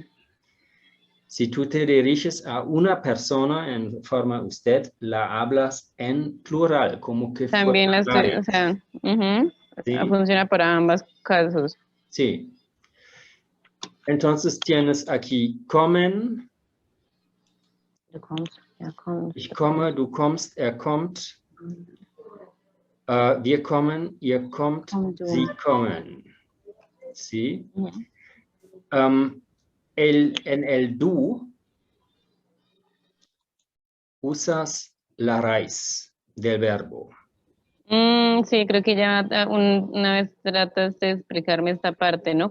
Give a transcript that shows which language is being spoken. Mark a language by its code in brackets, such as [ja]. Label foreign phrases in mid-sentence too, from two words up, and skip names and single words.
[es] Si tú te diriges a una persona en forma usted, la hablas en plural, como que También fueran la estoy, o varios. sea, ¿Sí? funciona para ambos casos. Sí. Entonces tienes aquí comen, [de] ich komme, du kommst, kommt, wir kommen, ihr kommt, sie kommen. [es] ¿Sí? En el du usas la raíz del verbo. Sí, creo que ya una vez tratas de explicarme esta parte, ¿no?